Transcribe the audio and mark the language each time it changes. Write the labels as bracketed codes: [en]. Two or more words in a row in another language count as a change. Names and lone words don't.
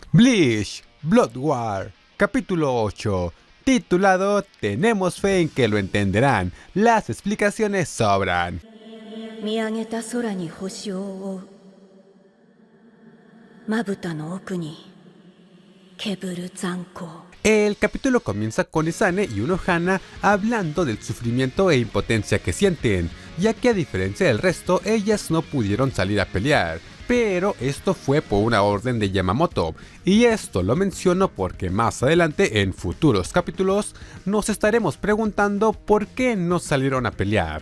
[es] Bleach Blood War, capítulo 8, titulado Tenemos fe en que lo entenderán, las explicaciones sobran. [ja] 見上げた空に星を追うまぶたの奥にけぶる残光 [es] El capítulo comienza con Izane y Unohana hablando del sufrimiento e impotencia que sienten, ya que a diferencia del resto, ellas no pudieron salir a pelear. Pero esto fue por una orden de Yamamoto, y esto lo menciono porque más adelante en futuros capítulos nos estaremos preguntando por qué no salieron a pelear.